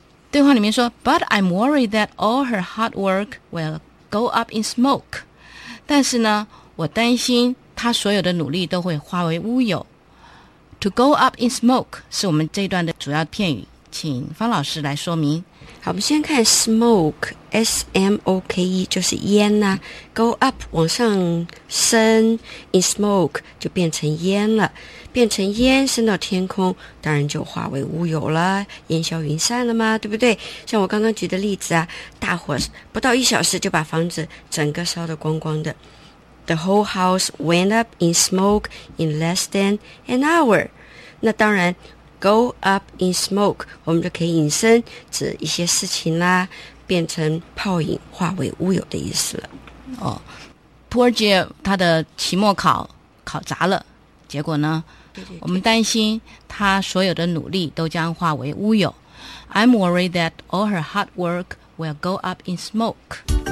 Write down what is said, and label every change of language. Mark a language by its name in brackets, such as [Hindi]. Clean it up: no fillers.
[Chinese] 对话里面说 [English] But I'm worried that all her hard work will go up in smoke. [Chinese] 但是呢，我担心她所有的努力都会化为乌有。 [English] To go up in smoke [Chinese] 是我们这一段的主要片语，请方老师来说明。好，我们先看 smoke, S-M-O-K-E, 就是烟啊。 Go up, 往上升 ,in smoke, 就变成烟了。变成烟升到天空，当然就化为乌有了，烟消云散了嘛，对不对？像我刚刚举的例子啊，大火不到一小时就把房子整个烧得光光的。 [English] The whole house went up in smoke in less than an hour. [Chinese] 那当然 [English] Go up in smoke, [Chinese] 我们就可以引申指一些事情啦，变成泡影化为乌有的意思了。哦 ， [English] Poor Jill [Chinese] 他的期末考考砸了，结果呢对，我们担心他所有的努力都将化为乌有。 [English] I'm worried that all her hard work will go up in smoke.